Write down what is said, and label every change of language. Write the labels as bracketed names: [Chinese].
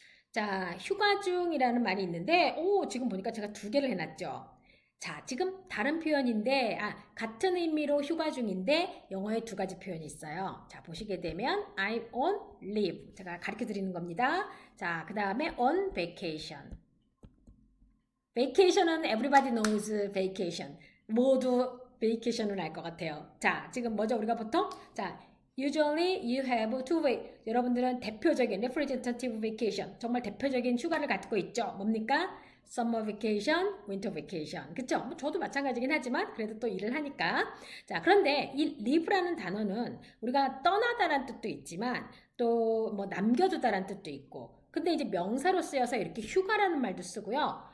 [Korean] 자, 휴가 중이라는 말이 있는데 지금 보니까 제가 2개를 해놨죠. 자, 지금 다른 표현인데 같은 의미로 휴가 중인데 영어에 2가지 표현이 있어요. 자, 보시게 되면 [English] I'm on leave. [Korean] 제가 가르쳐 드리는 겁니다. 자, 그 다음에 on vacation. [English] vacation은 everybody knows vacation. [Korean] 모두 vacation을 알 것 같아요. 자, 지금 뭐죠? 우리가 보통 자, [English] usually you have two way. [Korean] 여러분들은 대표적인 representative vacation. 정말 대표적인 휴가를 갖고 있죠. [English] 뭡니까? summer vacation, winter vacation. 그쵸? [Korean] 뭐 저도 마찬가지긴 하지만 그래도 또 일을 하니까. 자, 그런데 이 leave라는 단어는 우리가 떠나다라는 뜻도 있지만 또 뭐 남겨두다라는 뜻도 있고. 근데 이제 명사로 쓰여서 이렇게 휴가라는 말도 쓰고요.